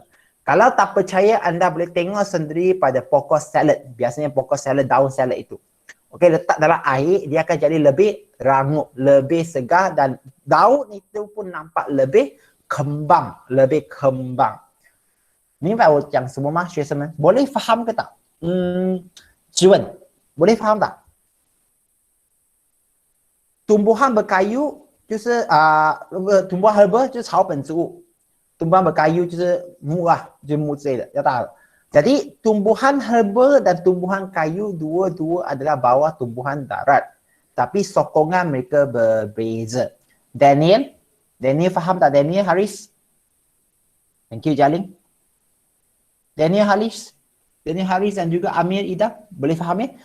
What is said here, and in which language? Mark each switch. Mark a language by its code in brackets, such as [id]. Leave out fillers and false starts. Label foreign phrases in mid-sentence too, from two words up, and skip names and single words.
[ms] Kalau tak percaya, anda boleh tengok sendiri pada pokok salad. Biasanya pokok salad, daun salad itu. Okey, letak dalam air, dia akan jadi lebih rangup, lebih segar dan daun itu pun nampak lebih kembang, Ni Pak Wo [zh] 讲什么吗？ [ms] 学生们 boleh faham ke tak? 质问 boleh faham tak? Tumbuhan berkayu 就是 tumbuhan herba [zh] 就是草本植物。 [ms] tumbuhan berkayu [zh] 就是木啊，就是木之类的，要大了。 [ms] Jadi tumbuhan herba dan tumbuhan kayu dua-dua adalah bawah tumbuhan darat. Tapi sokongan mereka berbeza. Daniel faham tak Daniel Haris? [en] Thank you Jaling. [ms] Daniel Haris dan juga Amir Ida, boleh faham ya?